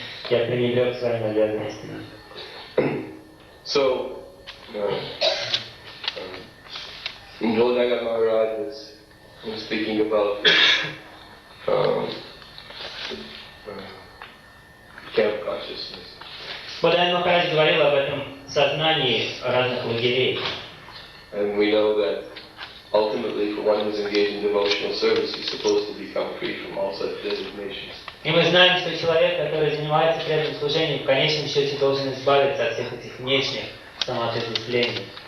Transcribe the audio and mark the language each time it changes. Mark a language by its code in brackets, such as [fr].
[ru] Я пренебрег своими обязанностями. [en] So, Nolanga Maharaj was speaking about camp consciousness. [ru] Вадим Махарадж говорил об этом сознании разных лагерей. [en] And we know that ultimately, for one who's engaged in devotional service, he's supposed to become free from all such designations. [ru] И мы знаем, что человек, который занимается преданным служением, в конечном счете должен избавиться от всех этих внешних самоотождествлений.